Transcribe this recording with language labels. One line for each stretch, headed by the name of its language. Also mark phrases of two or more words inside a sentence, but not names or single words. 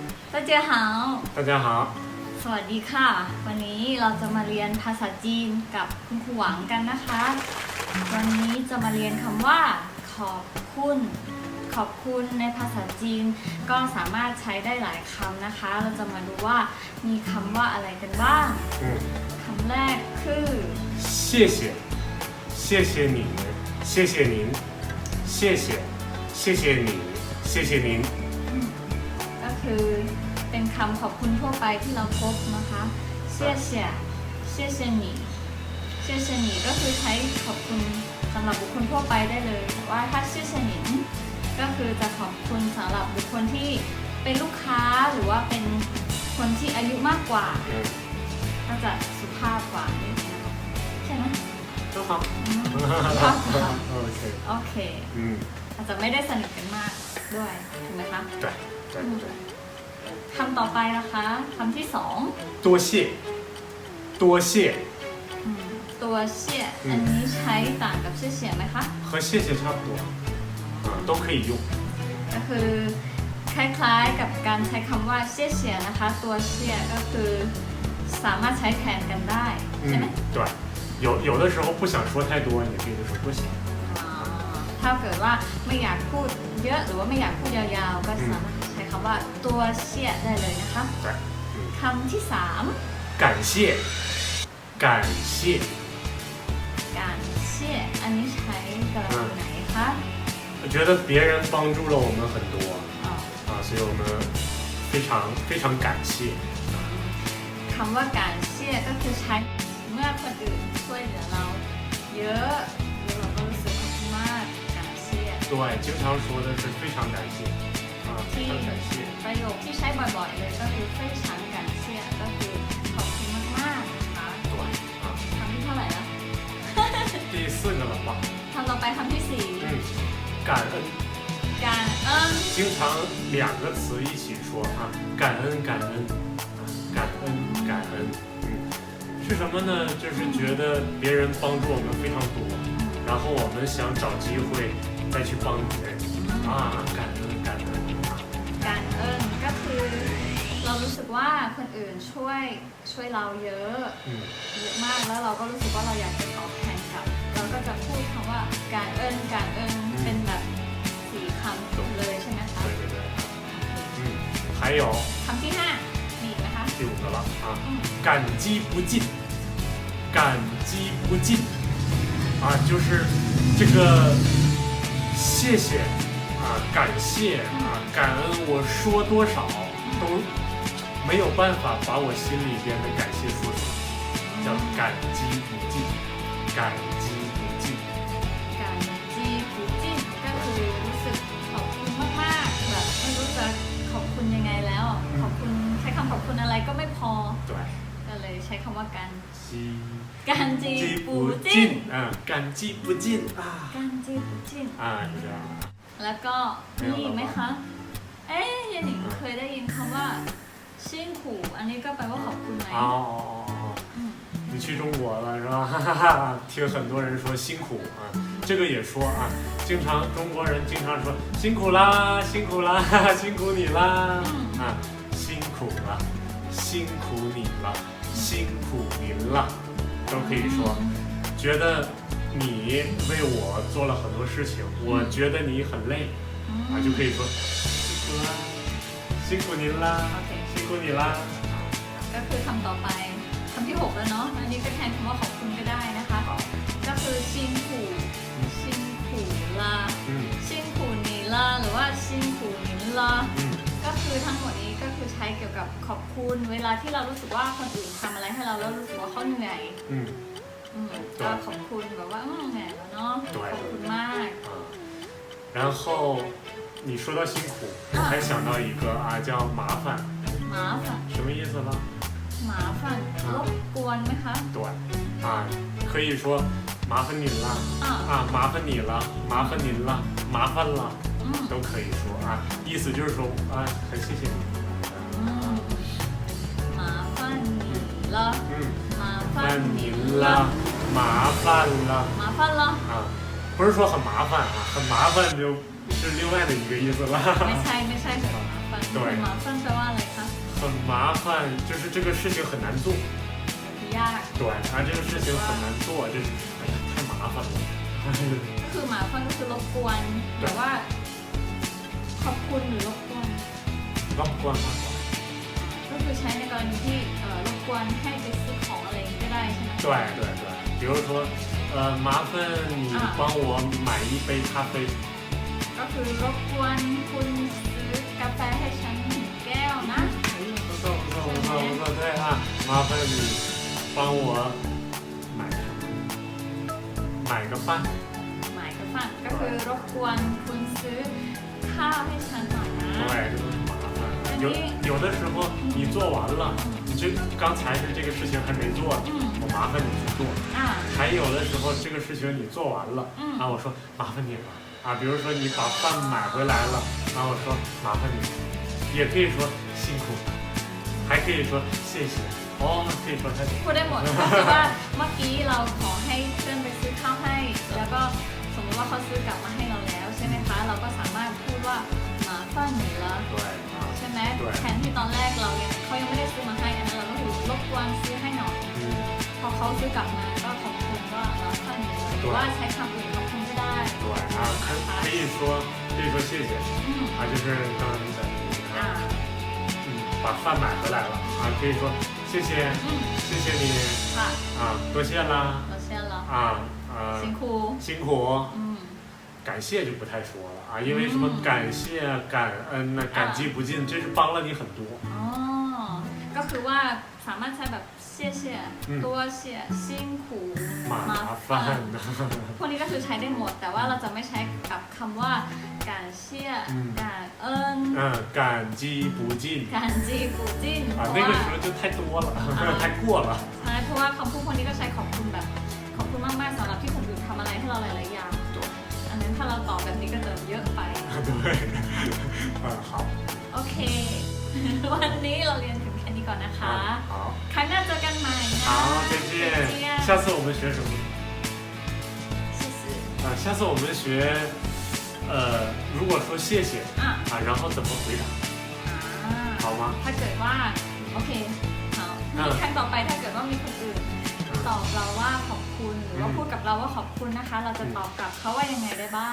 Chinese: 大家好大家好
Thai: สวัสดีค่ะวันนี้เราจะมาเรียนภาษาจีนกับคุณครูหวังกันนะคะวันนี้จะมาเรียนคำว่าขอบคุณขอบคุณในภาษาจีนก็สามารถใช้ได้หลายคำนะคะเราจะมาดูว่ามีคำว่าอะไรกันบ้างคำแรกคือ
Chinese: 谢谢谢谢你们谢谢您谢谢谢谢你谢谢您
Thai: ก็คือเป็นคำขอบคุณทั่วไปที่เราพบนะคะ
Chinese: 谢谢谢谢你谢谢你
Thai: ก็คือใช้ขอบคุณสำหรับบุคคลทั่วไปได้เลยแต่ว่าถ้า
Chinese: 谢谢您
Thai: ก็คือจะขอบคุณสำหรับบุคคลที่เป็นลูกค้าหรือว่าเป็นคนที่อายุมากกว่าก็จะสุภาพกว่านิดนึงใช่ไหม
Chinese: 都好
Thai: สุภาพกว่า OK โอเคอาจจะไม่ได้สนิทกันมากด้วยถูกไหมคะ
Chinese: 对对对
Thai: คำต่อไปนะคะคำที่สอง
Chinese: 多谢多谢
Thai: ตัวเชี่ยอันนี้ใช้ต่างกับเชี่ยเฉียไหมคะ
Chinese: 和谢谢差不多都可以用
Thai: ก็คือคล้ายๆกับการใช้คำว่าเชี่ยเฉียนะคะตัวเชี่ยก็คือสามารถใช้แทนกันได้ใช่ไหม
Chinese: 对有的时候不想说太多你可以就说多谢
Thai: ถ้าเกิดว่าไม่อยากพูดเยอะหรือว่าไม่อยากพูดยาวๆก็สามารถใช้คำว่าตัวเชี่ยได้เลยนะคะคำที่สาม
Chinese: 感谢感谢
Thai: การเชี่ยอันนี้ใช้กรณีไหนคะ
Chinese: 我觉得别人帮助了我们很多所以我们非常感谢
Thai: คำว่าการเชี่ยก็คือใช้เมื่อคนอื่นช่วยเหลือเราเยอะเราก็รู้สึกมากการเชี่ย
Chinese: 对经常说的是非常感谢非常感谢
Thai: ประโยคที่ใช้บ่อยๆเลยก็คือ
Chinese: 非常感谢
Thai: ก็คือขอบคุณมากๆนะคะคำที่เท่าไหร่แล้ว
Chinese: 第四个了吧
Thai: คำต่อไปคำที่สี่
Chinese: 感恩感恩经常两个词一起说感恩感恩感恩感恩是什么呢就是觉得别人帮助我们非常多然后我们想找机会再去帮别人感恩感恩
Thai: การเอิญก็คือเรารู้สึกว่าคนอื่นช่วยเราเยอะมากแล้วเราก็รู้สึกว่าเราอยากจะตอบแทนกลับเราก็จะพูดคำว่าการเอิญเป็นแบบสี่คำถูกเลยใช่ไหมคะ
Chinese: 还有
Thai: คำที่ห้ามีอีกนะคะ
Chinese: 第五个了感激不尽感激不尽就是这个谢谢感谢感恩我说多少都没有办法把我心里边的感谢说出来叫感激不尽感激不尽感激不尽
Thai: ก็คือรู้สึกขอบคุณมากๆแบบไม่รู้จะขอบคุณยังไงแล้วขอบคุณใช้คำขอบคุณอะไรก็ไม่พอก็เลยใช้คำว่า
Chinese: 感激不尽感激不尽感激不尽
Thai: แล้วก็มีไหมคะยายหนิงเคยได้ยินคำว่าชิ่งขู่อันนี้ก็แปลว่าขอบคุณไหม
Chinese: 你去中国了是吧？听很多人说辛苦这个也说中国人经常说辛苦啦，辛苦啦，辛苦你啦辛苦了，辛苦你了，辛苦您了，都可以说。觉得你为我做了很多事情，我觉得你很累就可以说辛苦啦，辛苦您啦，辛苦你啦。
Thai: ก็คือคำต่อไปคำที่6แล้วเนาะอันนี้ก็แทนคำว่าขอบคุณก็ได้นะคะก็คือ
Chinese: 辛苦啦辛苦你啦
Thai: หรือว่า
Chinese: 辛苦您啦
Thai: ก็คือทั้งหมดนี้ก็คือใช้เกี่ยวกับขอบคุณเวลาที่เรารู้สึกว่าคนอื่นทำอะไรให้เราแล้วรู้สึกว่าเขาเหนื่อยก็ขอบคุณแบบว่าเหนื่อยแล้วเนาะขอบคุณมาก
Chinese: 然后你说到辛苦我还想到一个叫麻烦什么意思呢
Thai: 麻烦รบกวนไหมคะ
Chinese: 对可以说麻烦您了麻烦你了麻烦您了麻烦了都可以说意思就是说很谢谢你麻烦你了麻烦您了麻烦了麻烦了不是说很麻烦很麻烦就是另外的一个意思了
Thai: ไม่ใช่
Chinese: 很麻烦麻烦
Thai: แปลว่าอะไรคะ
Chinese: 很麻烦，就是这个事情很难做。
Thai: ยาก
Chinese: 对啊，这个事情很难做，就是哎呀太麻烦了。
Thai: ก็คือหมาฟันก็คือรบกวนหรือว่าขอบคุณหรือรบกวน รบกวนมากกว่า ก็คือใช้ในกรณีที่รบกวนให้ไปซื้อของอะไรอย่างนี้ก็ได้ใช่ไหม
Chinese: 对对对，比如说麻烦你帮我买一杯咖啡。
Thai: ก็คือรบกวนคุณซื้อกาแฟให้ฉันหนึ่งแก้วนะ
Chinese: 哎呀，不错不错不错不错，对啊，麻烦你帮我买什么？买个饭。
Thai: หมายก็ฟังก็คือรบกวนคุณซื้อข้าวให้ฉันหน่อยนะ
Chinese: 对，这都是麻烦。有的时候你做完了，你这刚才是这个事情还没做，我麻烦你去做。 อ่า 还有的时候这个事情你做完了，然后我说麻烦你了啊，比如说你把饭买回来了，然后我说麻烦你，也可以说辛苦，还可以说谢谢，哦，可以说太多。
Thai: พูดได้หมดก็คือว่าเมื่อกี้เราขอให้เพื่อนไปซื้อข้าวให้ แล้วก็สมมติว่าเขาซื้อกลับมาให้เราแล้วใช่ไหมคะเราก็สามารถพูดว่า
Chinese: 麻烦你了对啊，
Thai: ใช่ไหมแทนที่ตอนแรกเขายังไม่ได้ซื้อมาให้อันนั้นเราก็คือรบกวนซื้อให้หน่อย 嗯， พอเขาซื้อกลับมาก็ขอบคุณว่า
Chinese: 麻烦你了
Thai: หรือว่าใช้คำอื่นขอบคุณก็ได้
Chinese: 对啊，可以说谢谢 อืม 啊，就是刚刚你在说 อ่า 把饭买回来了啊，可以说谢谢 อืม 谢谢你
Thai: ค่ะ
Chinese: 啊，多谢啦
Thai: เราเชื่อแล้ว 啊 สิงคู
Chinese: 辛苦。 อืม 感谢就不太说了啊，因为什么感谢、感恩呐、感激不尽，这是帮了你很多。
Thai: อ๋อก็คือว่าสามารถใช้แบบ
Chinese: 谢谢多谢辛苦麻烦呐，
Thai: พวกนี้ก็คือใช้ได้หมด แต่ว่าเราจะไม่ใช้กับคำว่า
Chinese: 感谢感恩感激不尽
Thai: การจีกูจิน 啊， เพ
Chinese: 那
Thai: ราะ
Chinese: 个
Thai: ว่า
Chinese: 时候就太多了，太过了。
Thai: ใช่เพราะว่าคำพูดพวกนี้ก็ใช้ขอบคุณแบบขอบคุณมากๆสำหรับที่คนอื่นทำอะไรให้เราหลายๆอย่าง
Chinese: 对 อันนั้นถ้าเราตอบแบบนี้ก็จะเยอะไป 对，好，
Thai: โอเค วันนี้เราเรียนถึงแค่นี้ก่อนนะคะ
Chinese: 好，
Thai: ครั้งหน้าเจอกันใหม่นะ
Chinese: 好，再见。下次我们学什么？谢谢啊，下次我们学，如果说谢谢 อ่ะ 啊，然后怎么回答？ อ่า 好吗？
Thai: ถ้าเกิดว่าโอเคเอาครั้งต่อไปถ้าเกิดว่ามีคนอื่นตอบเราว่าขอบคุณหรือว่าพูดกับเราว่าขอบคุณนะคะ เราจะตอบกลับเขาว่ายังไงได้บ้าง